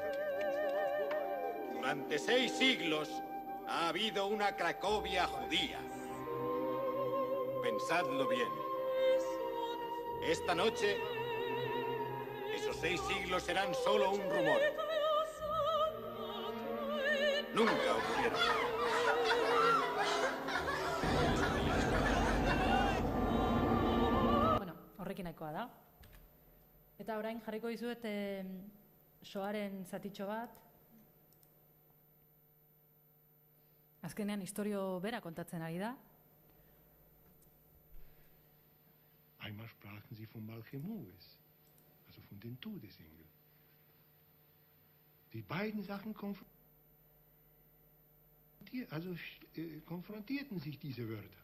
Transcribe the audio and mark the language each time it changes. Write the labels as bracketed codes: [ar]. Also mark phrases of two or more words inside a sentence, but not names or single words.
[es] Durante 6 siglos ha habido una Cracovia judía. Pensadlo bien. Esta noche, esos 6 siglos serán solo un rumor. Nunca ocurrieron. [eu] Bueno, horrekin nahikoa da. Eta orain jarriko dizuet soaren zatitxo bat. Azkenean istorio bera kontatzen ari da. [de] Einmal sprachen sie von Malchemoes, also von den Todesengeln. Die beiden Sachen konfrontierten sich diese Wörter.